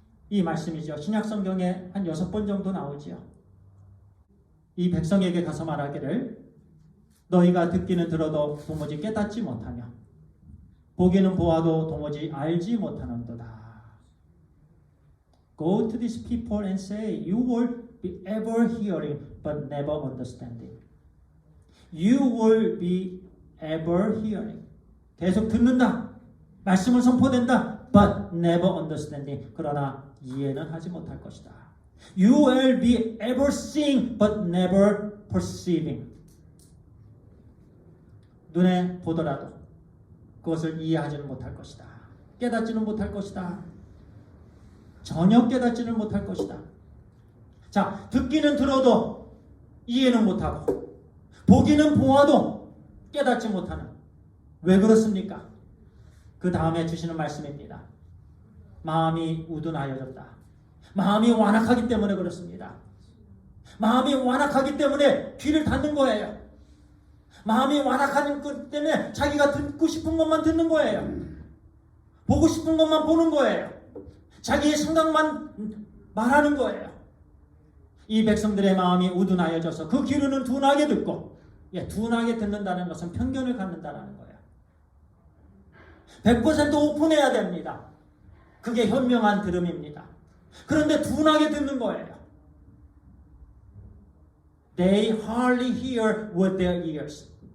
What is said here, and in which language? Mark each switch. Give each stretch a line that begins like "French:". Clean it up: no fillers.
Korean: 이 말씀이죠. 신약 성경에 한 6번 정도 나오지요. 이 백성에게 가서 말하기를 너희가 듣기는 들어도 도무지 깨닫지 못하며 보기는 보아도 도무지 알지 못하는도다.
English: Go to these people and say, you will be ever hearing but never understanding. You will be ever hearing.
Korean: 계속 듣는다. 말씀은 선포된다.
English: But never understanding.
Korean: 그러나 이해는 하지 못할 것이다.
English: You will be ever seeing but never perceiving.
Korean: 눈에 보더라도 그것을 이해하지는 못할 것이다. 깨닫지는 못할 것이다. 전혀 깨닫지는 못할 것이다. 자, 듣기는 들어도 이해는 못하고 보기는 보아도 깨닫지 못하는. 왜 그렇습니까? 그 다음에 주시는 말씀입니다. 마음이 우둔하여졌다. 마음이 완악하기 때문에 그렇습니다. 마음이 완악하기 때문에 귀를 닫는 거예요. 마음이 완악하는 것 때문에 자기가 듣고 싶은 것만 듣는 거예요. 보고 싶은 것만 보는 거예요. 자기의 생각만 말하는 거예요. 이 백성들의 마음이 우둔하여져서 그 귀로는 둔하게 듣고, 둔하게 듣는다는 것은 편견을 갖는다는 거예요. 100% 오픈해야 됩니다. 그게 현명한 들음입니다. 그런데 둔하게 듣는 거예요.
English: They hardly hear with their ears.